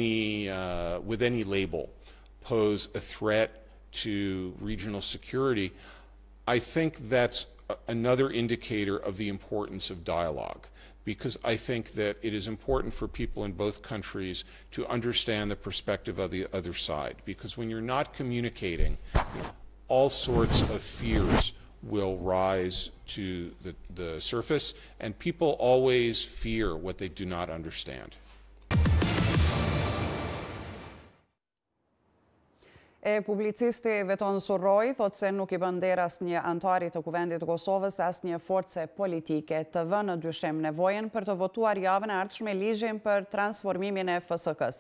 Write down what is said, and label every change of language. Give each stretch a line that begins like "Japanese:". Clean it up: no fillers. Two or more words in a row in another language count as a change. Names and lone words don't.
English: any label, pose a threat to regional security, I think that's another indicator of the importance of dialogue, because I think that it is important for people in both countries to understand the perspective of the other side, because when you're not communicating, all sorts of fears will rise to the surface, and people always fear what they do not understand.
Albanian: Publicisti Veton Surroj thot se nuk I bën nder asnjë antari të Kuvendit të Kosovës asnjë force politike të vënë në dyshim nevojën për të votuar javën e ardhshme ligjin për transformimin e FSK-s.